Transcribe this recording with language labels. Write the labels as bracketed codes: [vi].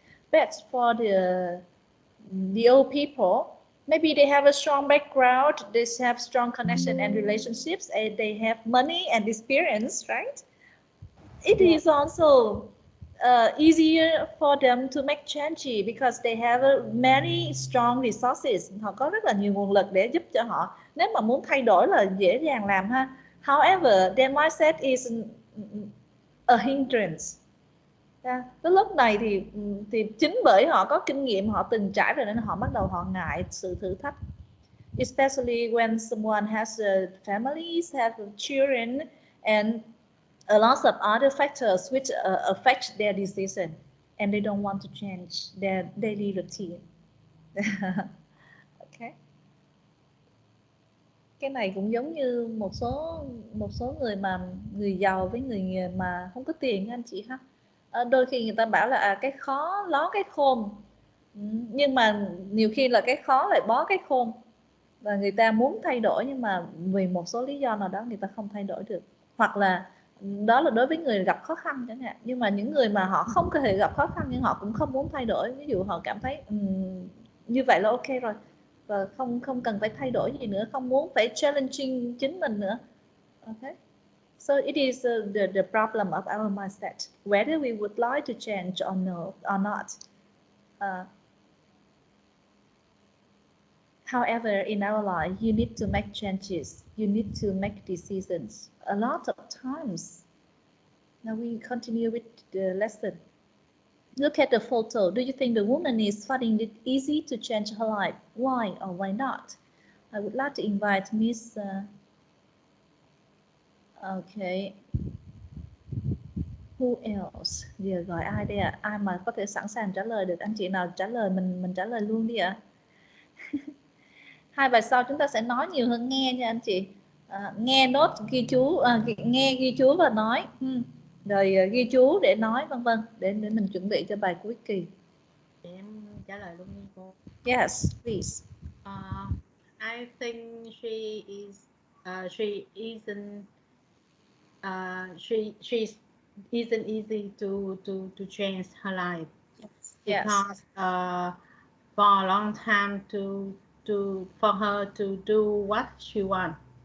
[en] But for the old people, maybe they have a strong background, they have strong connection and relationships, and they have money and experience, right? It is also easier for them to make change because they have many strong resources. [vi] Họ có rất là nhiều nguồn lực để giúp cho họ. Nếu mà muốn thay đổi là dễ dàng làm ha. [en] However, their mindset is a hindrance. [vi] Cái lúc này thì chính bởi họ có kinh nghiệm, họ từng trải rồi nên họ bắt đầu họ ngại sự thử thách. [en] Especially when someone has families, have children, and a lot of other factors which affect their decision, and they don't want to change their daily routine. Okay. [vi] Cái này cũng giống như một số người giàu với người mà không có tiền anh chị ha. Đôi khi người ta bảo là cái khó ló cái khôn, Nhưng mà nhiều khi là cái khó lại bó cái khôn, và người ta muốn thay đổi nhưng mà vì một số lý do nào đó người ta không thay đổi được, hoặc là đó là đối với người gặp khó khăn chẳng hạn. Nhưng mà những người mà họ không có thể gặp khó khăn nhưng họ cũng không muốn thay đổi, ví dụ họ cảm thấy như vậy là ok rồi và không cần phải thay đổi gì nữa, không muốn phải challenging chính mình nữa. [en] Okay. So it is the problem of our mindset, whether we would like to change or not. However, in our life, you need to make changes. You need to make decisions a lot of times. Now we continue with the lesson. Look at the photo. Do you think the woman is finding it easy to change her life? Why or why not? I would like to invite Miss. Okay. Who else? [vi] Giờ gọi ai đây ạ? Ai mà có thể sẵn sàng trả lời được? Anh chị nào trả lời mình trả lời luôn đi ạ. Hai bài sau chúng ta sẽ nói nhiều hơn nghe nha anh chị. Nghe nốt ghi chú, nghe ghi chú và nói, rồi ghi chú để nói vân vân, để mình chuẩn bị cho bài cuối kỳ. Để em trả lời luôn nha cô. [en] Yes, please. I think she isn't easy to change her life. Because for a long time for her to do what she wants.